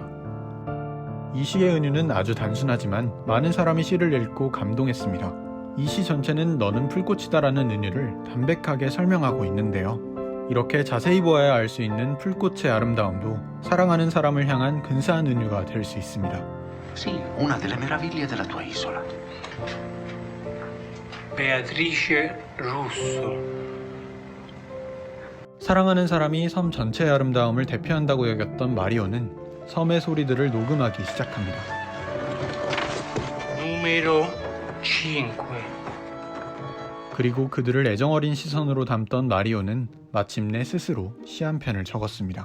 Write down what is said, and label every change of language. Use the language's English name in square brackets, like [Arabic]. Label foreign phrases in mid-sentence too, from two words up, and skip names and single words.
[Korean] 이 시의 은유는 아주 단순하지만 많은 사람이 시를 읽고 감동했습니다. 이 시 전체는 너는 풀꽃이다라는 은유를 담백하게 설명하고 있는데요. 이렇게 자세히 보아야 알 수 있는 풀꽃의 아름다움도 사랑하는 사람을 향한 근사한 은유가 될 수 있습니다. [Italian] Sì, una delle meraviglie della tua isola. Beatrice Russo. [Korean] 사랑하는 사람이 섬 전체의 아름다움을 대표한다고 여겼던 마리오는 섬의 소리들을 녹음하기 시작합니다. [Italian] Numero 5. [Korean] 그리고 그들을 애정어린 시선으로 담던 마리오는 마침내 스스로 시 한 편을 적었습니다.